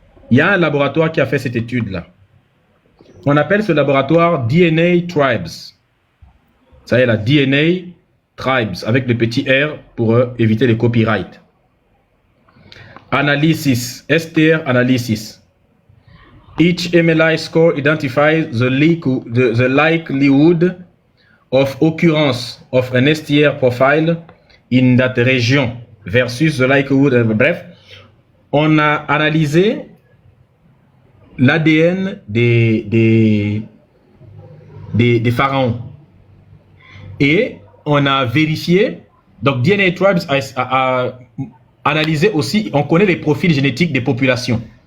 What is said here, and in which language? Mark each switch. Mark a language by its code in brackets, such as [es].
[fr] Il y a un laboratoire qui a fait cette étude-là. On appelle ce laboratoire DNA Tribes. Ça y est, la DNA Tribes, avec le petit R pour éviter les copyrights. [en] Analysis, STR analysis. Each MLI score identifies the likelihood of occurrence of an STR profile in that region versus the likelihood. [fr] Bref, on a analysé l'ADN des pharaons et on a vérifié Donc DNA Tribes a analysé aussi, on connaît les profils génétiques des populations.